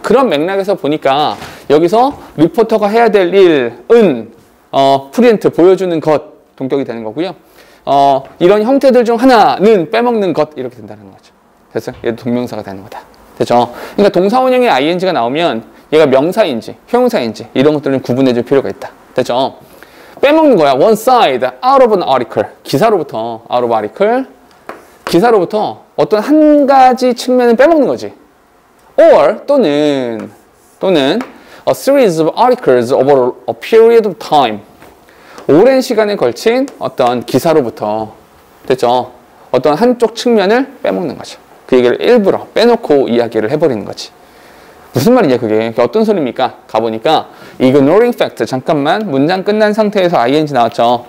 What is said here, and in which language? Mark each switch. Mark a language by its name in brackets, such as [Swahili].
[Korean] 그런 맥락에서 보니까 여기서 리포터가 해야 될 일은 프린트 보여주는 것 동격이 되는 거고요. 이런 형태들 중 하나는 빼먹는 것 이렇게 된다는 거죠. 됐어? 얘도 동명사가 되는 거다. 됐죠? 그러니까 동사원형의 ing가 나오면 얘가 명사인지 형용사인지 이런 것들은 구분해 줄 필요가 있다. 됐죠? 빼먹는 거야. [English] One side out of an article. 기사로부터 out of article. [Korean] 기사로부터 어떤 한 가지 측면을 빼먹는 거지. [English] Or 또는 a series of articles over a period of time. [Korean] 오랜 시간에 걸친 어떤 기사로부터 됐죠? 어떤 한쪽 측면을 빼먹는 거죠. 그 얘기를 일부러 빼놓고 이야기를 해버리는 거지. 무슨 말이냐 그게 어떤 소리입니까? 가보니까 [English] ignoring fact [Korean] 잠깐만 문장 끝난 상태에서 ing 나왔죠.